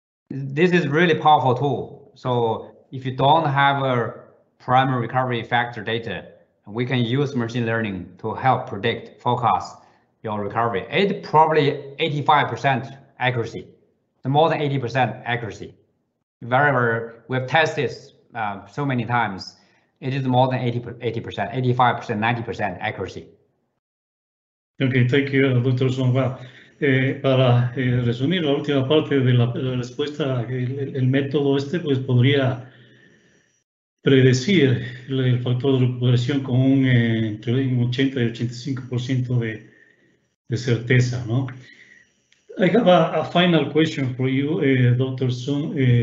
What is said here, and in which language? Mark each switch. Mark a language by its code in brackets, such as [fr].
[en] This is really powerful tool. So if you don't have a primary recovery factor data, we can use machine learning to help predict, forecast your recovery. It's probably 85% accuracy, more than 80% accuracy. Very, we have tested so many times. It is more than 80%, 85%, 90% accuracy. Okay, thank you, Dr. Sun. [es] Para resumir la última parte de la respuesta, el método pues podría predecir el factor de recuperación con entre un 80 y 85% de certeza, ¿no? [en] I have a final question for you, Dr. Sun.